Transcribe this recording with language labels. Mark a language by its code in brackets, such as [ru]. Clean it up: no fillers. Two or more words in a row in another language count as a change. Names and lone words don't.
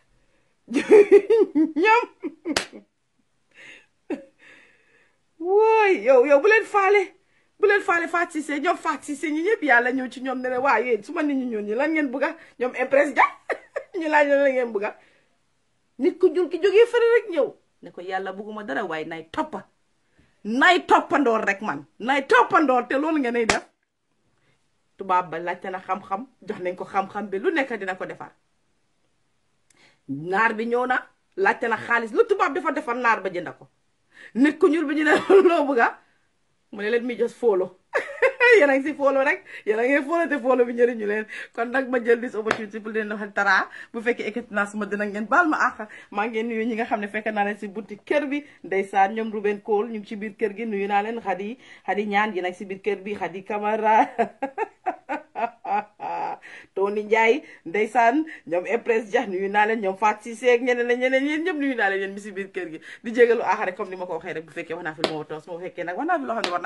[wo] ñoom wooy yow bu leen faale bu leen faale Fatou Cissé ñoom Fatou Cissé ñi ñëpp yàlla ñëw ci ñoom ne la waa yéen su ma nit ñi ñoon ñi lan ngeen bëgga ñoom impresse ja ñu laaj la ngeen bëgga nit ku ñuul ki jógee fële rek ñëw ne ko yàlla bëgguma dara waaye nay toppandoor rek man nay toppandoor te loolu ngeen ay def tubaab ba laajte na xam-xam jox nañ ko xam-xam bi lu nekk dina ko defar naar bi ñëw na laajte na xaalis lu tubaab dafa defar naar ba jënd ko nit ku ñuul bi ñu ne loo bëgga mu ne leen mi [en] just follow [wo] yéen a ngi si follow rek yéen a ngi follow te follow bi njëriñu leen kon nag ma jël [en] this opportunity [wo] pour leen wax Tara bu fekkee ekkati naa suma dina ngeen baal ma àq maa ngeen nuyu ñi nga xam ne fekk naa leen si bunti kër bi ndeysaan ñoom Ruben Cole ñu ngi ci biir kër gi nuyu naa leen Xadi ñaan yéen a ngi si biir kër bi Xadi Camara Tony Ndiaye ndeysaan ñoom Empress Dia nuyu naa leen ñoom Fatou Cissé ak ñeneen yéen ñëpp nuyu naa leen yéen mi si biir kër gi di jégalu rek comme ni ma ko waxee rek bu fekkee wax naa fi lu ma toos moo fekkee nag wax naa fi loo xam ne war